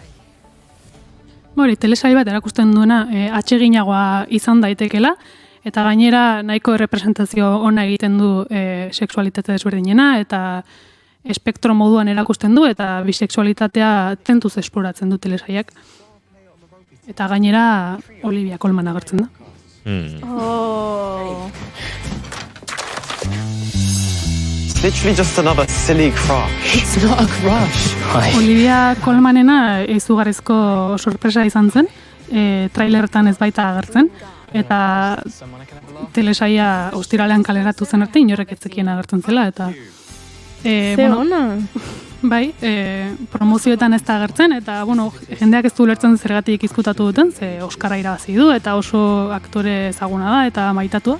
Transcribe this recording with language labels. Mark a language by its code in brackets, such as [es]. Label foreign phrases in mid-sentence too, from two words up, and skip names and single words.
[eu] Telesail bat erakusten duena atseginagoa izan daitekela, eta gainera nahiko errepresentazio ona egiten du sexualitate desberdinena, eta espektro moduan erakusten du, eta bisexualitatea tentuz esploratzen du telesailak. Eta gainera Olivia Colman agertzen da. [en] It's literally just another silly crush. It's not a crush. [eu] Olivia Colmanena izugarrizko sorpresa izan zen, trailerretan ez baita agertzen, eta telesaia ostiralean kaleratu zen arte inorrek ez zekien agertzen zela, eta ona! Bai, promozioetan ez da agertzen, eta jendeak ez du ulertzen zergatik izkutatu duten, ze Oskarra irabazi du, eta oso aktore ezaguna da, eta maitatua.